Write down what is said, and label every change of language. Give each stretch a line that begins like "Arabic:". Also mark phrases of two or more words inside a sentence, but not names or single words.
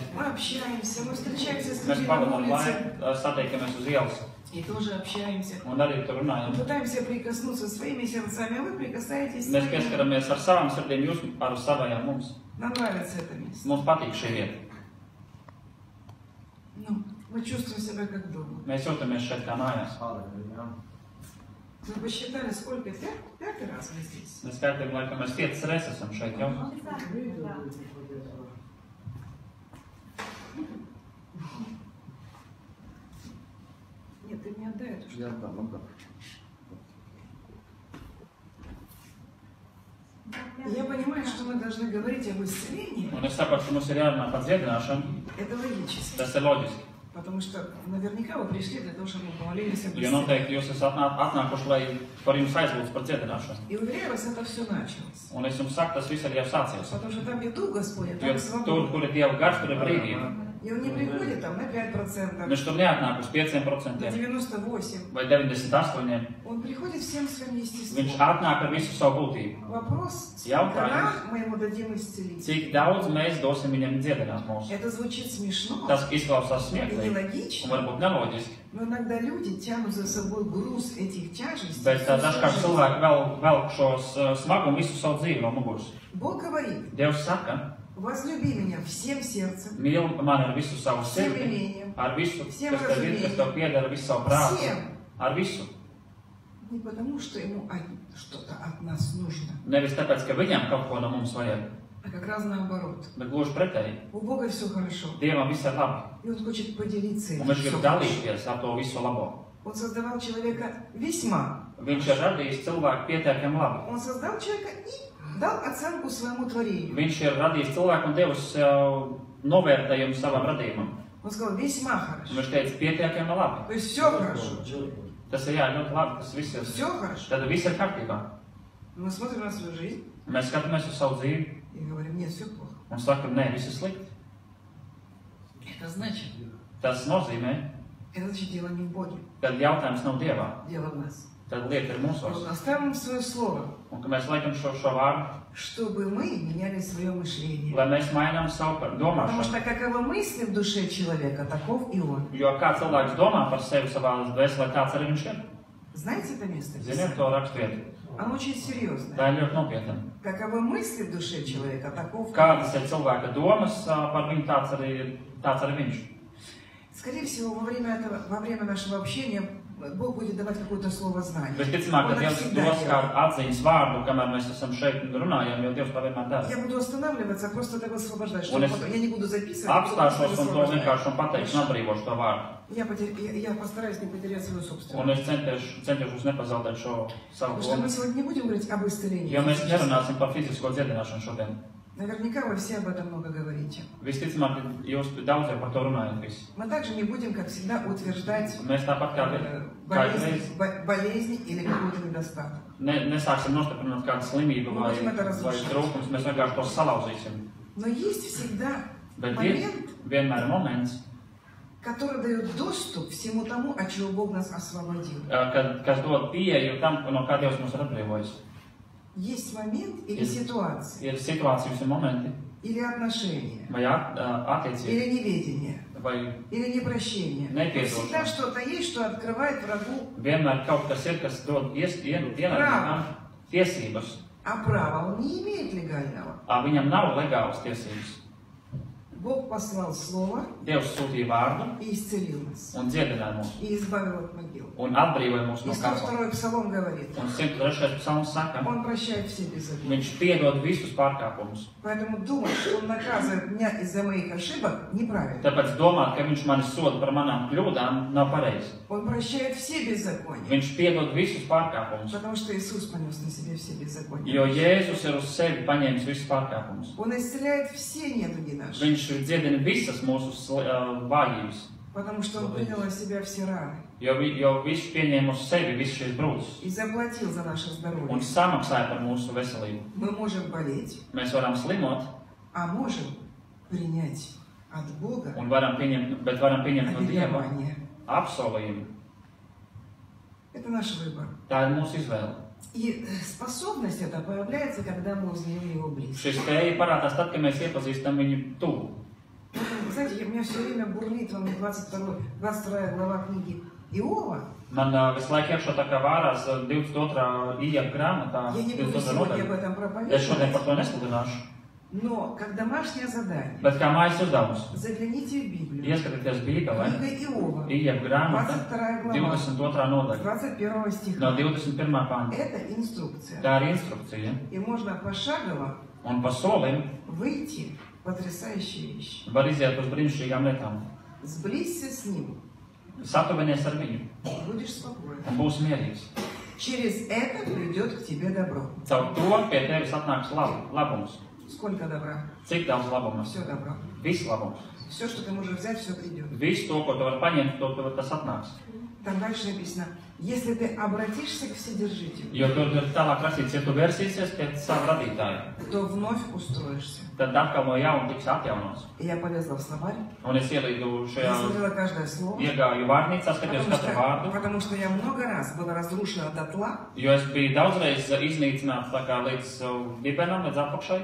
Russian: Мы общаемся, мы встречаемся с
Latvian: Mēs
Russian: людьми на
Latvian: pavadām
Russian: улице
Latvian: laiku, satiekamies uz ielas
Russian: и тоже общаемся.
Latvian: un arī tur runājam.
Russian: Мы пытаемся прикоснуться своими сердцами, а вы прикасаетесь
Latvian: Mēs
Russian: своими.
Latvian: pieskaramies ar savām sirdīm, jūs ar savajām mums.
Russian: Нам нравится это место.
Latvian: Mums patīk šī vieta.
Russian: Ну, мы чувствуем себя как дома.
Latvian: Mēs jūtamies šeit kā mājās.
Russian: Мы посчитали, сколько? Пятый раз мы здесь.
Latvian: Mēs skaitām, laikam mēs 5 reizes esam šeit jau.
Russian: Нет, ты мне отдай эту штуку. Я отдам, отдам. И я понимаю, что мы должны говорить об исцелении.
Latvian: Un es saprotu, ka mums ir jārunā par dziedināšanu.
Russian: Это логически.
Latvian: Tas ir loģiski.
Russian: Потому что наверняка вы пришли для того, чтобы мы помолились об
Latvian: Jo
Russian: исцелении.
Latvian: noteikti jūs esat atnākuši, lai par jums aizlūdzu par dziedināšanu.
Russian: И уверяю вас, это все началось.
Latvian: Un es jums saku, tas viss ir jau sācies.
Russian: Потому что там, где Дух Господь,
Latvian: Jo
Russian: там
Latvian: tur,
Russian: свобода.
Latvian: kur ir Dieva gars, tur ir brīvība.
Russian: И он не приходит там на 5%,
Latvian: Viņš tur neatnāk uz
Russian: на 5% 98%.
Latvian: vai 98%.
Russian: Он приходит всем своим
Latvian: Viņš
Russian: естеством.
Latvian: atnāk ar visu savu būtību.
Russian: Вопрос, Я когда управлюсь. мы ему дадим исцелить.
Latvian: Cik daudz mēs dosim viņam dziedināt mūsu?
Russian: Это звучит смешно
Latvian: Tas izklausās
Russian: и
Latvian: smieklīgi un
Russian: нелогично,
Latvian: varbūt neloģiski,
Russian: но иногда люди тянут за собой груз этих тяжестей.
Latvian: bet
Russian: всю
Latvian: dažkārt
Russian: свою жизнь.
Latvian: cilvēki velk šos smagumu visu savu dzīvi no muguras.
Russian: Бог говорит,
Latvian: Dievs saka,
Russian: возлюби меня всем сердцем,
Latvian: mīli mani ar visu savu
Russian: всем
Latvian: sirdi,
Russian: имением,
Latvian: ar visu,
Russian: Всем
Latvian: kas tev ir, kas tev pieder, ar visu savu prātu,
Russian: всем.
Latvian: ar visu.
Russian: Не потому, что ему что-то от нас нужно,
Latvian: Nevis tāpēc, ka viņam kaut ko no mums vajag,
Russian: а как раз наоборот.
Latvian: bet gluži pretēji.
Russian: У Бога все хорошо,
Latvian: Dievam viss ir labi,
Russian: и Он хочет поделиться
Latvian: un
Russian: этим.
Latvian: viņš
Russian: всё
Latvian: grib
Russian: хорошо.
Latvian: dalīties ar to visu labo.
Russian: Он создавал человека весьма.
Latvian: Viņš ir radījis cilvēku pietiekami labi.
Russian: Он создал человека и дал оценку своему творению.
Latvian: Viņš ir radījis cilvēku un devis novērtējumu savam radījumam.
Russian: Он сказал, весьма
Latvian: Un
Russian: хорошо.
Latvian: viņš teica, pietiekami labi.
Russian: То есть все хорошо.
Latvian: Tas ir jā, ļoti labi, tas viss ir.
Russian: Все хорошо.
Latvian: Tad viss ir kārtībā.
Russian: Мы смотрим на свою жизнь
Latvian: Mēs skatāmies uz savu dzīvi
Russian: и говорим, нет, все плохо.
Latvian: un sakam, nē, viss ir slikti.
Russian: Это значит,
Latvian: Tas nozīmē,
Russian: дело не в Боге,
Latvian: ka jautājums nav Dievā,
Russian: дело в нас.
Latvian: tad lieta ir mūsos.
Russian: Оставим свое слово,
Latvian: Un ka mēs liekam šo vārdu,
Russian: чтобы мы меняли свое мышление.
Latvian: lai mēs mainām savu
Russian: Потому
Latvian: domāšanu.
Russian: что каковы мысли в душе человека, таков и он.
Latvian: Jo kā cilvēks domā par sevi savā dvēselē, tāds arī viņš ir.
Russian: Знаете это место?
Latvian: Ziniet to rakstvietu.
Russian: Оно очень серьезное.
Latvian: Tā ir ļoti nopietna.
Russian: Каковы мысли в душе человека, таков и он.
Latvian: Kādas ir cilvēka domas par viņu, tāds arī viņš.
Russian: Скорее всего, во время нашего общения Бог будет давать какое-то слово знания.
Latvian: Visticamāk, ka Dievs dos kādu atziņas vārdu, kamēr mēs esam šeit un runājam, jo Dievs to vienmēr dara.
Russian: Я буду останавливаться, просто так высвобождать, чтобы я не буду записывать.
Latvian: Apstāšos un to vienkārši un pateikšu un atbrīvošu to vārdu.
Russian: Я постараюсь не потерять свою собственную.
Latvian: Un es centīšos nepazaudēt šo savu
Russian: Потому что мы
Latvian: domu.
Russian: сегодня не будем говорить об исцелении.
Latvian: Jo mēs nerunāsim par fizisko dziedināšanu šodien.
Russian: Наверняка вы все об этом много говорите.
Latvian: Visticamāk, jūs daudz jau par to runājat visi.
Russian: Мы также не будем, как всегда, утверждать
Latvian: Mēs tāpat kā
Russian: болезнь или какой-то недостаток.
Latvian: Nesāksim nostiprināt kādu slimību vai trūkumus, mēs vienkārši to salauzīsim.
Russian: Но есть всегда
Latvian: Bet
Russian: момент,
Latvian: vienmēr ir moments,
Russian: который дает доступ всему тому, от чего Бог нас освободил.
Latvian: kas dod pieeju tam, no kā Dievs mūs ir atbrīvojis.
Russian: Есть момент или ситуация,
Latvian: Ir situācijas un momenti,
Russian: или отношения,
Latvian: vai attiecības,
Russian: или неведение,
Latvian: vai
Russian: или непрощение. Всегда что-то есть, что открывает врагу.
Latvian: vienmēr kaut kas ir, kas dod ienaidniekam tiesības,
Russian: А права он не имеет легального.
Latvian: viņam nav legālas tiesības.
Russian: Бог послал Слово
Latvian: Dievs sūtīja vārdu
Russian: и исцелил нас.
Latvian: un dziedināja mūs,
Russian: И избавил от могил.
Latvian: un atbrīvoja mūs
Russian: И
Latvian: no kapa.
Russian: 102 псалом говорит,
Latvian: Un 103. psalms saka,
Russian: Он прощает все беззакония.
Latvian: viņš piedod visus pārkāpumus.
Russian: Поэтому думать, что Он наказывает меня из-за моих ошибок, неправильно.
Latvian: Tāpēc domāt, ka viņš mani soda par manām kļūdām, nav pareizi.
Russian: Он прощает все беззакония.
Latvian: Viņš piedod visus pārkāpumus,
Russian: Потому что Иисус понес на себе все беззакония.
Latvian: jo Jēzus ir uz sevi paņēmis visus pārkāpumus.
Russian: Он исцеляет все недуги наши.
Latvian: Viņš dziedina visas mūsu vājības,
Russian: Потому что Он принял на себя все раны.
Latvian: jo viņš pieņēma uz sevi visus šīs brūces
Russian: И заплатил за наше
Latvian: un
Russian: здоровье.
Latvian: samaksāja par mūsu veselību.
Russian: Мы можем болеть,
Latvian: Mēs varam slimot
Russian: а можем принять от Бога
Latvian: un varam pieņemt no Dieva
Russian: обетование.
Latvian: apsolījumu.
Russian: Это наш выбор.
Latvian: Tā ir mūsu izvēle.
Russian: И способность эта появляется, когда мы узнаем Его близко.
Latvian: Šī spēja parādās tad, kad mēs iepazīstam viņu tuvu.
Russian: Знаете, у меня все время бурлит вам 22 глава книги Иова.
Latvian: Man visu laiku iekšā tā kā vārās 22. Ījaba grāmatā,
Russian: Я не буду 22. сегодня об
Latvian: nodaļa.
Russian: этом
Latvian: Es šodien
Russian: проповедовать.
Latvian: par to nesludināšu.
Russian: Но как домашнее задание,
Latvian: Bet kā mājas uzdevums,
Russian: загляните в Библию.
Latvian: ieskatieties Bībelē,
Russian: Книга Иова,
Latvian: Ījaba grāmata,
Russian: 22 глава,
Latvian: 22. nodaļa, 21 no
Russian: стиха.
Latvian: 21. panta.
Russian: Это инструкция.
Latvian: Tā ir instrukcija.
Russian: И можно пошагово
Latvian: Un pa solim
Russian: выйти в потрясающие вещи.
Latvian: var iziet uz brīnišķīgām lietām.
Russian: Сблизься с Ним,
Latvian: Satuvinies ar viņu
Russian: будешь спокоен.
Latvian: un būs mierīgs.
Russian: Через это придет к тебе добро.
Latvian: Caur to pie tevis atnāks labums.
Russian: Сколько добра?
Latvian: Cik daudz labuma?
Russian: Все добро.
Latvian: Viss labums.
Russian: Все, что ты можешь взять, все придет.
Latvian: Visu to, ko tu vari paņemt, to tas atnāks.
Russian: Там дальше написано, если ты обратишься к Вседержителю,
Latvian: Jo tur ir tālāk rakstīts, ja tu versīsies pie sava radītāja,
Russian: то вновь устроишься.
Latvian: tad atkal no jauna tiks atjaunots.
Russian: И я полезла в словарь,
Latvian: Un es ielīdu
Russian: я
Latvian: šajā,
Russian: смотрела каждое слово,
Latvian: iegāju vārnīcā, skatījos katru vārdu,
Russian: потому что я много раз была разрушена дотла,
Latvian: jo es biju daudzreiz iznīcināts tā kā līdz dibenam, līdz apakšai.